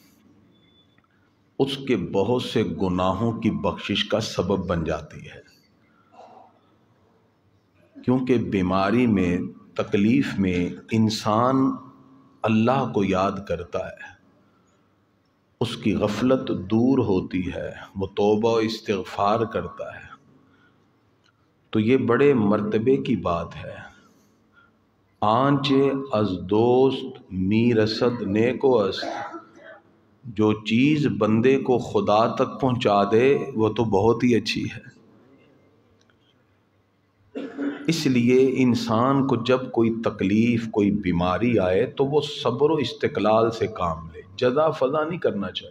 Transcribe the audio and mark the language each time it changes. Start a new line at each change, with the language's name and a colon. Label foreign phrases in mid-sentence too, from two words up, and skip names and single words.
Urdu: اس کے بہت سے گناہوں کی بخشش کا سبب بن جاتی ہے، کیونکہ بیماری میں، تکلیف میں انسان اللہ کو یاد کرتا ہے، اس کی غفلت دور ہوتی ہے، وہ توبہ و استغفار کرتا ہے، تو یہ بڑے مرتبے کی بات ہے۔
Persian: آنچے از دوست می رسد نیکو است،
Urdu: جو چیز بندے کو خدا تک پہنچا دے وہ تو بہت ہی اچھی ہے۔ اس لیے انسان کو جب کوئی تکلیف، کوئی بیماری آئے تو وہ صبر و استقلال سے کام لے، جزا فضا نہیں کرنا چاہیے۔